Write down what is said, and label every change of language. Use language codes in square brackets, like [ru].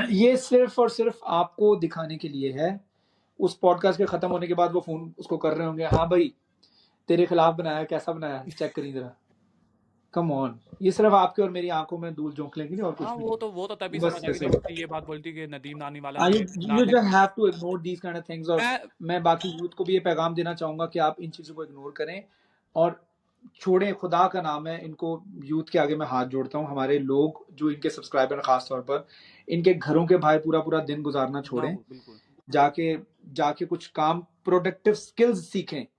[ur] یہ صرف اور صرف آپ کو دکھانے کے لیے ہے. اس پوڈ کاسٹ کے ختم ہونے کے بعد وہ فون اس کو کر رہے ہوں گے, ہاں بھائی تیرے خلاف بنایا, کیسا بنایا, چیک کری ذرا. کم آن, یہ صرف آپ کے اور میری آنکھوں میں دھول جھونک لیں گے اور کچھ ہاں بھی وہ تو تبھی نہیں. سمجھ آئے گی ایسے جب ہی. اس نے یہ بات بولی تھی کہ ندیم نانی والا [en] You just have to ignore these kind of things. [ur] اور میں باقی یوتھ کو بھی یہ پیغام دینا چاہوں گا کہ آپ ان چیزوں کو اگنور کریں اور چھوڑیں, خدا کا نام ہے. ان کو یوتھ کے آگے میں ہاتھ جوڑتا ہوں. ہمارے لوگ جو ان کے سبسکرائبر ہیں, خاص طور پر ان کے گھروں کے باہر پورا دن گزارنا چھوڑیں, بالکل جا کے کچھ کام پروڈکٹیو سکلز سیکھیں.